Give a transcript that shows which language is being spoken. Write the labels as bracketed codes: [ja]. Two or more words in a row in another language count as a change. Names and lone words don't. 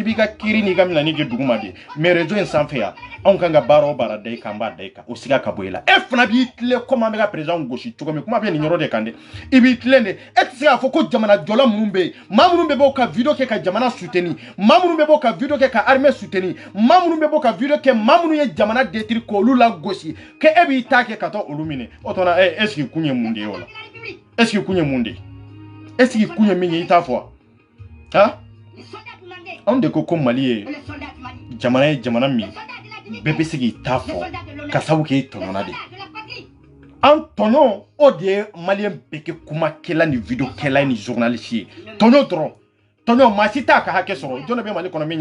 [bm] b'i ka kiiri n'i ka minani kɛ duguma de mais réseau in sanfɛ yan anw kan ka baara o baara da i kan an b'a da i kan o siga ka bɔ i la e fana b'i tilen komi an bɛ ka président gosi cogo min kuma bɛ nin yɔrɔ de kan dɛ i b'i tilen de e tɛ se k'a fɔ ko jamana jɔla minnu bɛ yen maa minnu bɛ bɔ ka video kɛ ka jamana soutenir maa minnu bɛ bɔ ka video kɛ ka armée soutenir maa minnu bɛ bɔ ka video kɛ maa minnu ye jamana détruire k'olu la gosi que e b'i ta kɛ ka taa olu minɛ o tuma [fr] est ce que [bm] kun ye mun de ye o la [fr] est ce que [bm] kun ye mun de ye [fr] est ce que [bm] kun ye min ye i t'a fɔ wa anw de ko Mali ye jamana min bɛɛ bɛ se k'i ta fɔ ka sabu kɛ i tɔɲɔna de an tɔɲɔ o de ye maliyɛn bɛɛ kɛ kumakɛla ni video kɛla ni journaliste ye tɔɲɔ dɔrɔn tɔɲɔ maa si t'a ka hakɛ sɔrɔ jɔn de bɛ Mali kɔnɔ min